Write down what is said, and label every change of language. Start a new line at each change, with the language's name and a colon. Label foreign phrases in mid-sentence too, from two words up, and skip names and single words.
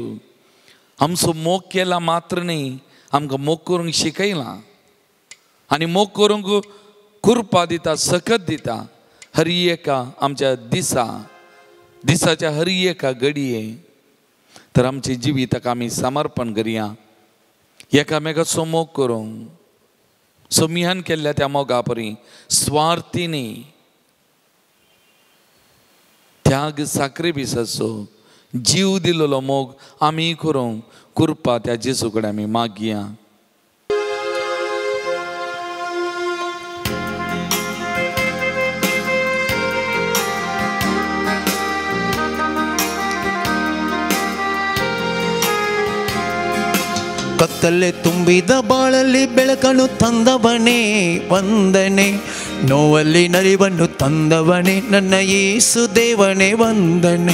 Konkani: आमचो मोग केला मात्र न्ही आमकां मोग करूंक शिकयलां आनी मोग करूंक कृपा दिता सकत दिता हर एका आमच्या दिसाच्या हर एका घडये तर आमची जिवीताक आमी समर्पण करुया एकामेकाचो मोग करूंक सोमियान केल्ल्या त्या मोगा परी स्वार्थीनी त्याग साक्रिफिसाचो जीव दिलेलो मोग आमी करूंक कृपा त्या जेजू कडेन आमी मागया.
Kannada: ಕತ್ತಲೆ ತುಂಬಿದ ಬಾಳಲ್ಲಿ ಬೆಳಕನ್ನು ತಂದವನೇ ವಂದನೆ, ನೋವಲ್ಲಿ ನಲಿವನ್ನು ತಂದವನೇ ನನ್ನ ಯೇಸು ದೇವನೇ ವಂದನೆ.